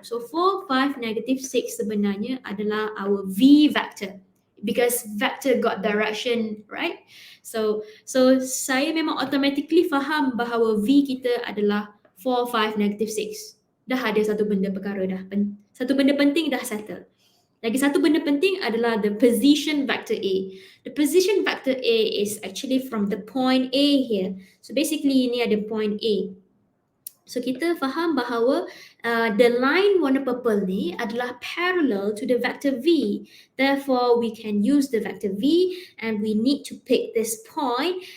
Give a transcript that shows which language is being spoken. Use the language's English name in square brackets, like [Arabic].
[English] So 4, 5, -6 [Malay] sebenarnya adalah [English] our V vector. Because vector got direction, right? [Malay] So saya memang automatically faham bahawa V kita adalah 4, 5, -6. Dah ada satu benda perkara dah. Satu benda penting dah settle. Lagi satu benda penting adalah [English] the position vector A. The position vector A is actually from the point A here. So basically [Malay] ini ada [English] point A. So [Malay] kita faham bahawa [English] the line [Malay] warna [English] purple [Malay] ni adalah [English] parallel to the vector V. Therefore, we can use the vector V and we need to pick this point.